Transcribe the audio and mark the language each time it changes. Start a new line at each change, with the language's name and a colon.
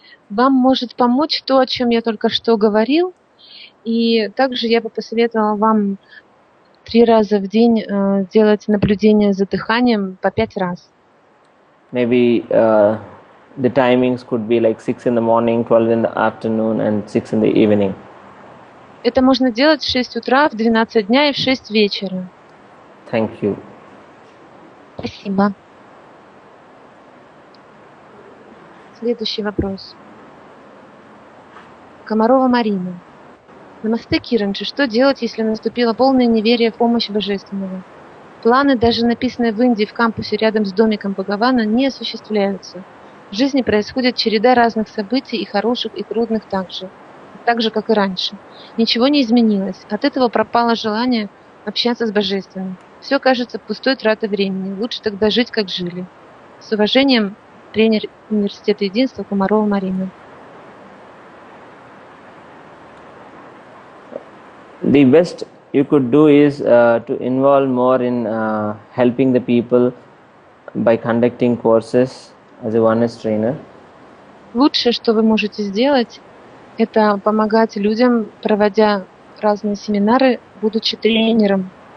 Russian: Вам может помочь то, о чем я только что говорил. И также я бы посоветовала вам 3 раза в день делать наблюдение за дыханием по 5 раз.
English: Maybe the timings could be like 6 in the morning, 12 in the afternoon, and 6 in the evening.
Russian: Это можно делать в 6 утра, в 12 дня и в 6 вечера.
English: Thank you.
Russian: Спасибо. Следующий вопрос. Комарова Марина. Намасте, Киранджи, что делать, если наступило полное неверие в помощь Божественного? Планы, даже написанные в Индии в кампусе рядом с домиком Бхагавана, не осуществляются. В жизни происходит череда разных событий, и хороших, и трудных также. Так же, как и раньше. Ничего не изменилось. От этого пропало желание общаться с Божественным. Все кажется пустой тратой времени. Лучше тогда жить, как жили. С уважением, тренер Университета Единства Комарова Марина.
English: The best you could do is to involve more in helping the people by conducting courses as a oneness trainer.
Russian: Лучшее, что вы можете сделать, это помогать людям, проводя разные семинары, будучи тренером.